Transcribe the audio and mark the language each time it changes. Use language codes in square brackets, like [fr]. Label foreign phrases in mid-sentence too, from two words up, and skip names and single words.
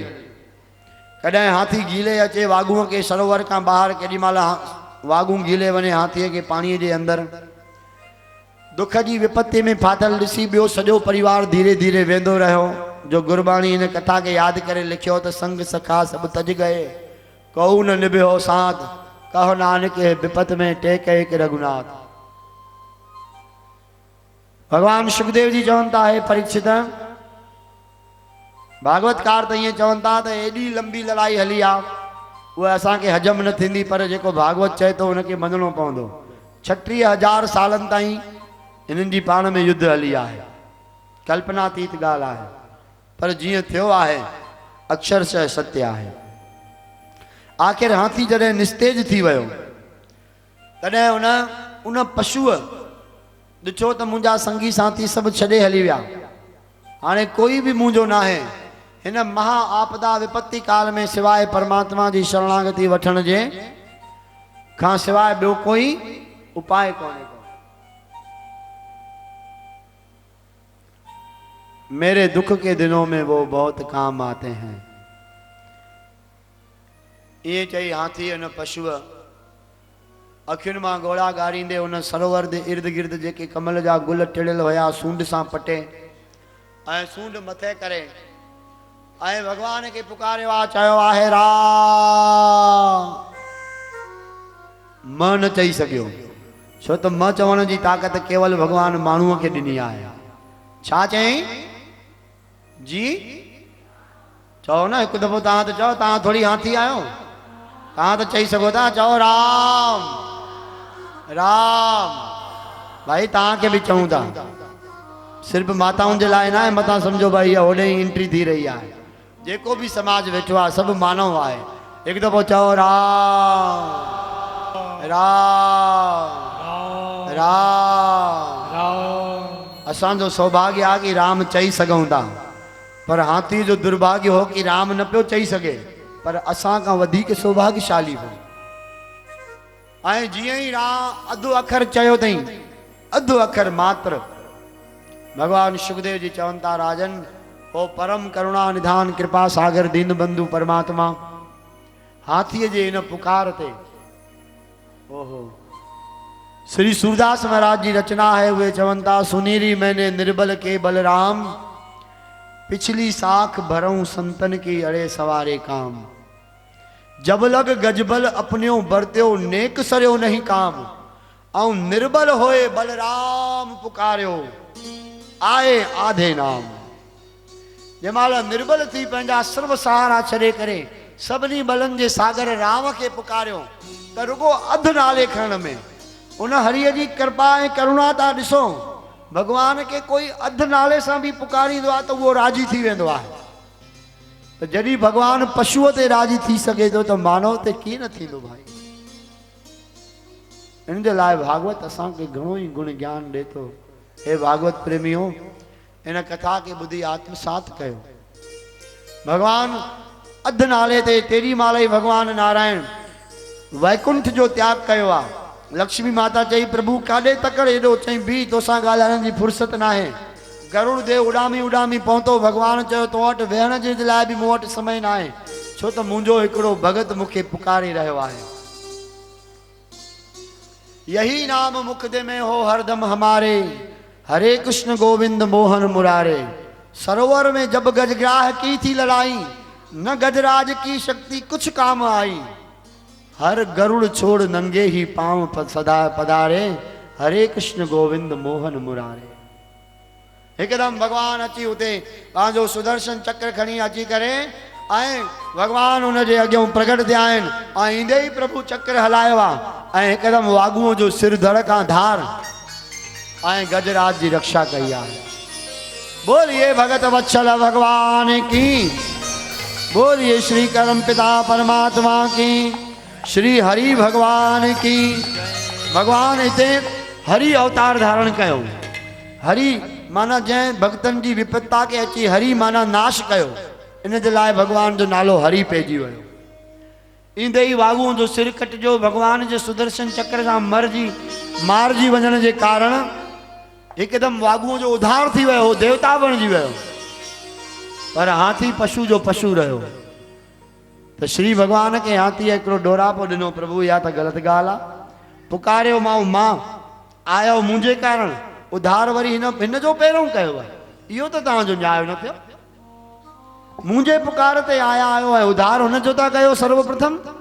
[sd] कॾहिं हाथी गीले अचे वागूअ खे सरोवर खां ॿाहिरि केॾी महिल वागू गीले वञे हाथीअ खे पाणीअ जे अंदरि। दुख जी विपत्ति में फाथल ॾिसी ॿियो सॼो परिवार धीरे धीरे वेंदो रहियो। जो गुरबाणी इन कथा खे यादि करे लिखियो त [bra] संग सखा सभु तज गए कहू न निभ्यो साथ कहो नानक विपत में टेक एक रघुनाथ। [sd] भगवान सुखदेव जी चवनि था हे परीक्षित भागवतकार त ईअं चवनि था त एॾी लंबी लड़ाई हली आहे उहा असांखे हजम न थींदी पर जेको भागवत चए थो उनखे मञणो पवंदो। 36,000 सालनि ताईं हिननि जी पाण में युद्ध हली आहे। कल्पनातीत ॻाल्हि आहे पर जीअं थियो आहे अक्षरशः सत्य आहे। आख़िर हाथी जॾहिं निस्तेज थी वियो तॾहिं उन पशुअ ॾिठो त मुंहिंजा संगी साथी सभु छॾे हली विया हाणे कोई बि मुंहिंजो न आहे। हिन महा आपदा विपत्ति काल में सिवाय परमात्मा जी शरणागति वठण जे खां सिवाय ॿियो कोई उपाय कोन्हे को। [hi] मेरे दुख के दिनों में वो बहुत काम आते हैं। [sd] ये चई हाथी उन पशुअ अखियुनि मां गोड़ा गारींदे उन सरोवर जे इर्द गिर्द जेके कमल जा गुल टिड़ियल हुया सूंड सां पटे ऐं सूंड मथे करे ऐं भगवान खे पुकारियो आहे चयो आहे राम। मां न चई सघियो छो त मां चवण जी ताक़त केवल भगवान माण्हूअ खे ॾिनी आहे। छा चयईं जी चओ न हिकु दफ़ो तव्हां त चओ तव्हां थोरी हाथी आहियो तव्हां त चई सघो था चओ राम राम। भाई तव्हांखे बि चऊं था सिर्फ़ु माताउनि जे लाइ न आहे मथां सम्झो भाई होॾे ई एंट्री थी रही आहे। जेको बि समाज वेठो आहे सभु मानव आहे। हिकु दफ़ो चओ राम राम राम। असांजो सौभाग्य आहे कि राम चई सघूं था पर हाथी जो दुर्भाग्य हो कि राम न पियो चई सघे पर असां खां वधीक सौभाग्यशाली हो। ऐं जीअं ई राम अधु अखर चयो अथई अधु अखर मात्र भगवान सुखदेव जी चवनि था राजन ओ परम करुणा निधान कृपा सागर दीन बंधु परमात्मा हाथीअ जे इन पुकार ते ओहो श्री सूरदास महाराज जी रचना है। [bra] वे चवंता सुनीरी मैंने निर्बल के बलराम, पिछली साख भरऊं संतन की अड़े सवारे काम। जब लग गजबल अपन्यो बरत्यो नेक सरयो नहीं काम। औ निर्बल होए बलराम पुकार्यो, आए आधे नाम। [sd] जमाल निर्बल थी पंहिंजा सर्व सहारा छॾे करे सभिनी बलनि जे सागर राम खे पुकारियो त रुगो अधु नाले खणण में उन हरिय जी कृपा ऐं करुणा था ॾिसो। भगवान के कोई अधु नाले सां बि पुकारींदो आहे त उहो राजी थी वेंदो आहे। त जॾहिं भगवान पशुअ ते राजी थी सघे थो त मानव ते कीअं न थींदो भाई। इन जे लाइ भागवत असांखे घणो ई गुण ज्ञान ॾिए थो। हे भागवत प्रेमियो, इन कथा के ॿुधी आत्मसात कयो। भगवान अधु नाले ते तेरी माला ई भगवान नारायण वैकुंठ जो त्याग कयो आहे। लक्ष्मी माता चई प्रभु काॾे तकड़ एॾो, चई बी तोसां ॻाल्हाइण जी फुर्सत न आहे। गरुड़ देव उॾामी उॾामी पहुतो। भगवान चयो तो वटि वेहण जे लाइ बि मूं वटि समय न आहे, छो त मुंहिंजो हिकिड़ो भगत मूंखे पुकारी रहियो आहे। [hi] यही नाम मुखदे में हो हरदम हमारे, हरे कृष्ण गोविंद मोहन मुरारे। सरोवर में जब गजग्राह की थी लड़ाई, न गजराज की शक्ति कुछ काम आई। हर गरुड़ छोड़ नंगे ही पांव सदा पधारे, हरे कृष्ण गोविंद मोहन मुरारे। [sd] एकदम भगवान अची उते पंहिंजो सुदर्शन चक्र खणी अची करे ऐं भगवान उनजे अॻियां प्रगट थिया आहिनि। ऐं ईंदे ई प्रभु चक्र हलायो आहे ऐं हिकदमि वागुअ जो सिर धड़ खां धार ऐं गजराज जी रक्षा कई आहे। [hi] बोलिए भगत वत्सल भगवान की, बोलिए श्री करम पिता परमात्मा की, श्री हरि भगवान की। [sd] भगवान हिते हरि अवतार धारण कयो। हरि माना जंहिं भक्तनि जी विपत्ता के अची हरि माना नाश कयो, इन जे लाइ भगवान जो नालो हरि पइजी वियो। ईंदे ई वागुअ जो सिर कटिजो। भगवान जे सुदर्शन चक्र सां मारजी वञण जे कारण हिकदमि वागुअ जो उधार थी वियो, देवता बणिजी वियो। पर हाथी पशु जो पशु रहियो। त श्री भगवान खे हाथीअ हिकिड़ो डोरापो ॾिनो। प्रभु इहा त ग़लति ॻाल्हि आहे। पुकारियो मां आयो मुंहिंजे कारण, उधार वरी हिन जो पहिरों कयो आहे। इहो त तव्हांजो न्याय न थियो। मुंहिंजे पुकार ते आयो आहे, उधार हुन जो था कयो सर्वप्रथम।